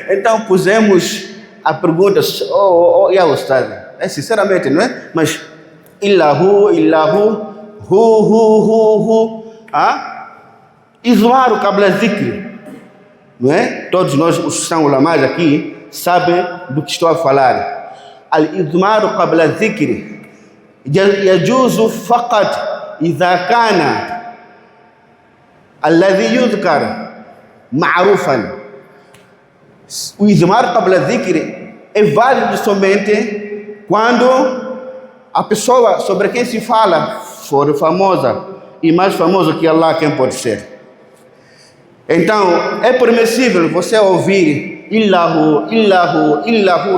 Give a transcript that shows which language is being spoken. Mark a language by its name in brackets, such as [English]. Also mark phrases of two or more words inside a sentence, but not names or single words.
[Portuguese] Então pusemos a pergunta, [Arabic] يا أستاذ, [Portuguese] sinceramente, não é? [Arabic] Mas إلا هو، إلا هو، الإضمار قبل الذكر, [Portuguese] não é? Todos nós, os que são ulamás aqui, sabem do que estou a falar. [Arabic] الإضمار قبل الذكر يجوز فقط إذا كان الذي يذكر معروفا. [Portuguese] O [Arabic] إضمار قبل ذكر [Portuguese] é válido somente quando a pessoa sobre quem se fala for famosa e mais famosa que Allah, quem pode ser. Então é permissível você ouvir [Arabic] إلا هو، إلا هو، إلا هو.